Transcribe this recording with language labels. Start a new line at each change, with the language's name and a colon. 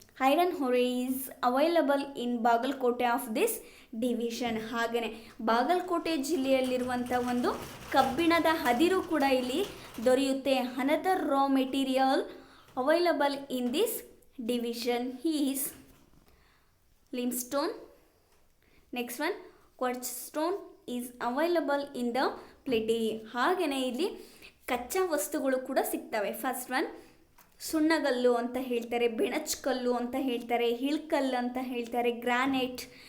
English: Iron ore is available in Bagalkot of this division.
Kannada: ಹಾಗೆಯೇ ಬಾಗಲಕೋಟೆ ಜಿಲ್ಲೆಯಲ್ಲಿರುವಂಥ ಒಂದು ಕಬ್ಬಿಣದ ಅದಿರು ಕೂಡ ಇಲ್ಲಿ ದೊರೆಯುತ್ತೆ.
English: Another raw material available in this division is limestone. Next one, quartz stone is available in the plenty.
Kannada: ಹಾಗೆಯೇ ಇಲ್ಲಿ ಕಚ್ಚಾ ವಸ್ತುಗಳು ಕೂಡ ಸಿಗ್ತವೆ.
English: first one
Kannada: ಸುಣ್ಣಗಲ್ಲು ಅಂತ ಹೇಳ್ತಾರೆ, ಬೆಣಚ್ಕಲ್ಲು ಅಂತ ಹೇಳ್ತಾರೆ, ಹಿಳ್ಕಲ್ಲು ಅಂತ ಹೇಳ್ತಾರೆ, ಗ್ರಾನೈಟ್.